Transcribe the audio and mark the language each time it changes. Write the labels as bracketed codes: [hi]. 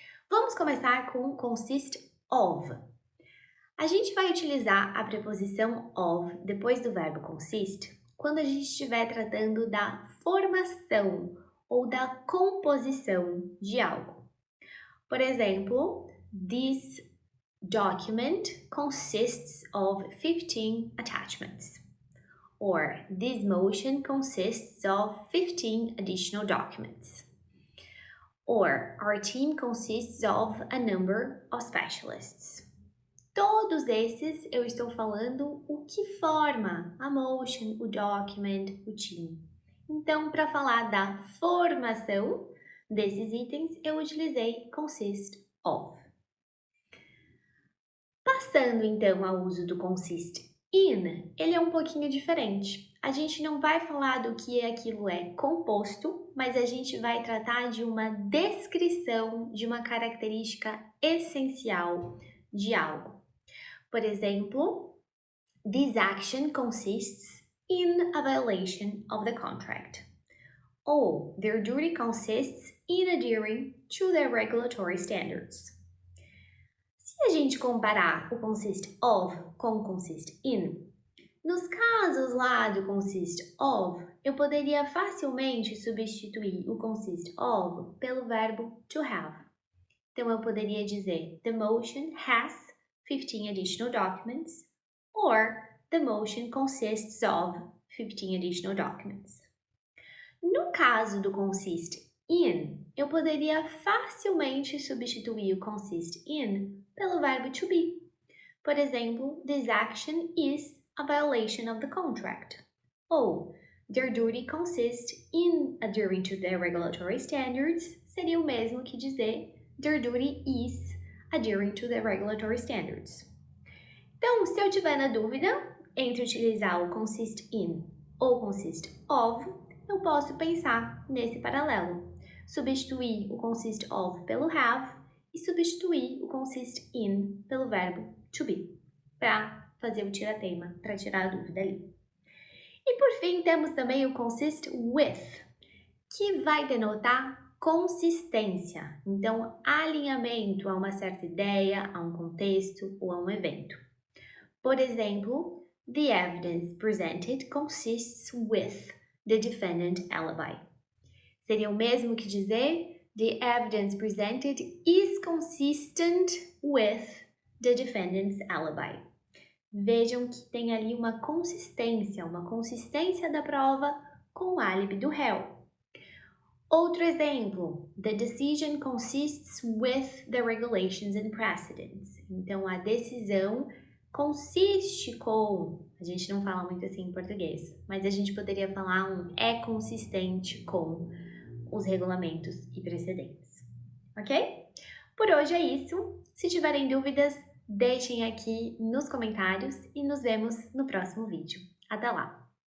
[pt] Vamos começar com consist of. A gente vai utilizar a preposição of depois do verbo consist quando a gente estiver tratando da formação ou da composição de algo. Por exemplo, [en] this document consists of 15 attachments. Or, this motion consists of 15 additional documents. Or, our team consists of a number of specialists. [pt] Todos esses eu estou falando o que forma a motion, o document, o team. Então, para falar da formação desses itens, eu utilizei consist of. Passando então ao uso do consist in, ele é um pouquinho diferente. A gente não vai falar do que aquilo é composto, mas a gente vai tratar de uma descrição de uma característica essencial de algo. Por exemplo, [en] this action consists in a violation of the contract. Ou, their duty consists in adhering to the regulatory standards. [pt] Se a gente comparar o consist of com o consist in, nos casos lá do consist of, eu poderia facilmente substituir o consist of pelo verbo to have. Então, eu poderia dizer, [en] the motion has 15 additional documents, or the motion consists of 15 additional documents. [pt] No caso do consist in, eu poderia facilmente substituir o consist in pelo verbo to be. Por exemplo, [en] this action is a violation of the contract. Ou, their duty consists in adhering to the regulatory standards [pt] seria o mesmo que dizer [en] their duty is adhering to the regulatory standards. [pt] Então, se eu tiver na dúvida entre utilizar o consist in ou consist of, eu posso pensar nesse paralelo. Substituir o consist of pelo have e substituir o consist in pelo verbo to be, para fazer o tira-teima, para tirar a dúvida ali. E por fim, temos também o consist with, que vai denotar consistência, então alinhamento a uma certa ideia, a um contexto ou a um evento. [en] Por exemplo, the evidence presented consists with the defendant alibi. [pt] Seria o mesmo que dizer [en] the evidence presented is consistent with the defendant's alibi. [pt] Vejam que tem ali uma consistência da prova com o álibi do réu. Outro exemplo, [en] the decision consists with the regulations and precedents. [pt] Então, a decisão consiste com, a gente não fala muito assim em português, mas a gente poderia falar é consistente com os regulamentos e precedentes, ok? Por hoje é isso. Se tiverem dúvidas, deixem aqui nos comentários e nos vemos no próximo vídeo. Até lá!